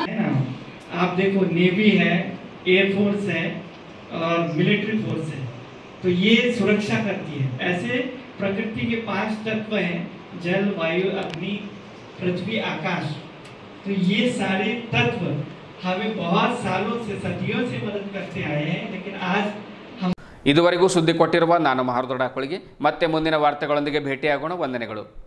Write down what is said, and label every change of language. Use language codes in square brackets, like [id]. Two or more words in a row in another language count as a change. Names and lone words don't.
[hi] आप देखो, नेवी है, एयरफोर्स है और मिलिट्री फोर्स है, तो ये सुरक्षा करती है. ऐसे प्रकृति के 5 तत्व हैं, जल, वायु, अग्नि, पृथ्वी, आकाश. तो ये सारे तत्व हमें बहुत सालों से, सदियों से मदद करते आए हैं. लेकिन आज हम [kn] ಇದುವರೆಗೂ ಸುದ್ದಿ ಕೊಟ್ಟಿರುವ ನಾನು ಮಹರ್ದೊಡ್ಡ ಅಕುಳಿಗೆ ಮತ್ತೆ ಮುಂದಿನ ವಾರ್ತೆಗಳೊಂದಿಗೆ ಭೇಟಿಯಾಗೋಣ. ವಂದನೆಗಳು.